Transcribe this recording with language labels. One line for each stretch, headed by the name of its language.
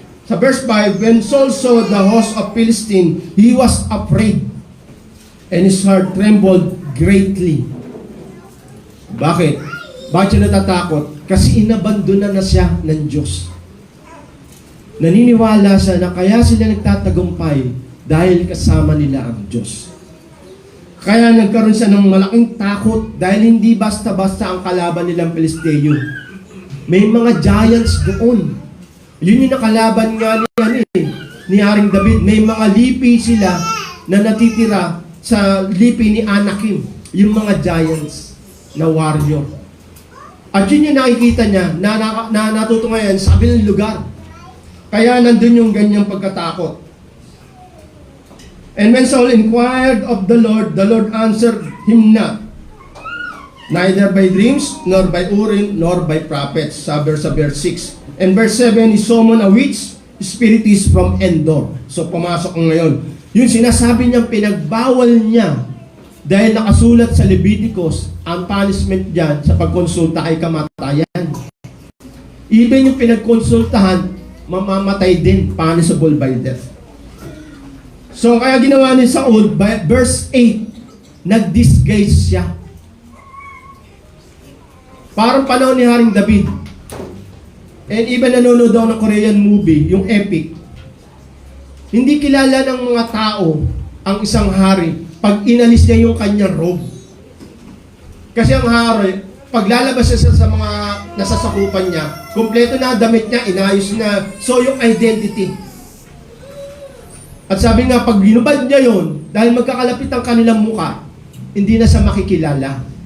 Filipino: Sa verse 5,
English: when Saul saw the host of Philistine, he was afraid and his heart trembled greatly.
Filipino: Bakit? Bakit siya natatakot? Kasi inabandonan na siya ng Diyos. Naniniwala siya na kaya sila nagtatagumpay dahil kasama nila ang Diyos. Kaya nagkaroon siya ng malaking takot dahil hindi basta-basta ang kalaban nilang Pilisteo. May mga giants doon. Yun yung nakalaban nga ni Haring David. May mga lipi sila na natitira sa lipi ni Anakim. Yung mga giants na warrior. At yun yung nakikita niya na natutungayan sa kabilang lugar. Kaya nandun yung ganyang pagkatakot.
English: And when Saul inquired of the Lord answered him not, neither by dreams, nor by Urim, nor by prophets.
Filipino: Sabi sa verse 6.
English: And verse 7, he summoned a witch, spiritist from Endor.
Filipino: So pumasok ngayon. Yung sinasabi niyang pinagbawal niya, dahil nakasulat sa Leviticus, ang punishment dyan sa pagkonsulta ay kamatayan. Even yung pinagkonsultahan, mamamatay din,
English: punishable by death.
Filipino: So, kaya ginawa ni Saul, verse 8, nag-disguise siya. Parang panahon ni Haring David. And even nanonood daw ng Korean movie, yung Epic. Hindi kilala ng mga tao ang isang hari pag inalis niya yung kanyang robe. Kasi ang hari, paglalabas siya sa mga nasasakupan niya, kumpleto na damit niya, inayos na. So, yung identity. At sabi nga, pag ginubad niya yun, dahil magkakalapit ang kanilang muka, hindi na siya makikilala.